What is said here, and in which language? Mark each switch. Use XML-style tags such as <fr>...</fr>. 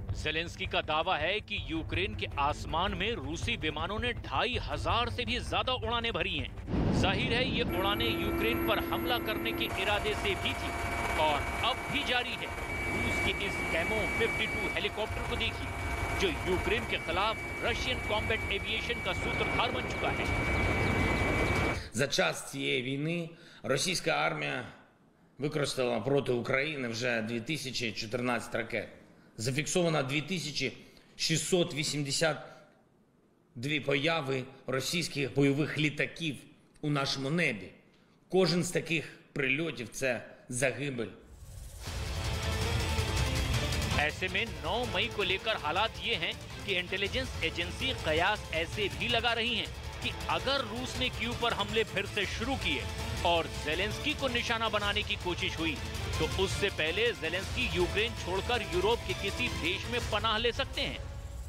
<hi>Zelensky का दावा है कि यूक्रेन के आसमान में रूसी विमानों ने 2500 से भी ज्यादा उड़ानें भरी हैं। जाहिर है ये उड़ानें यूक्रेन पर हमला करने के इरादे से भी थी और अब भी जारी है। रूस के इस कैमो 52 हेलीकॉप्टर को देखिए, जो यूक्रेन के खिलाफ रशियन कॉम्बैट एविएशन का सूत्रधार बन चुका है।</hi> <uk>За час цієї війни російська армія використала проти України вже 2014 ракет. Зафіксовано 2682 появи російських бойових літаків у нашому небі. Кожен з таких прильотів – це загибель.</uk> <hi>ऐसे में 9 मई को लेकर हालात ये हैं कि इंटेलिजेंस एजेंसी कयास ऐसे भी लगा रही हैं कि अगर रूस ने कीव पर हमले फिर से शुरू किए और ज़ेलेंस्की को निशाना बनाने की कोशिश हुई तो उससे पहले ज़ेलेंस्की यूक्रेन छोड़कर यूरोप के किसी देश में पनाह ले सकते हैं।</hi>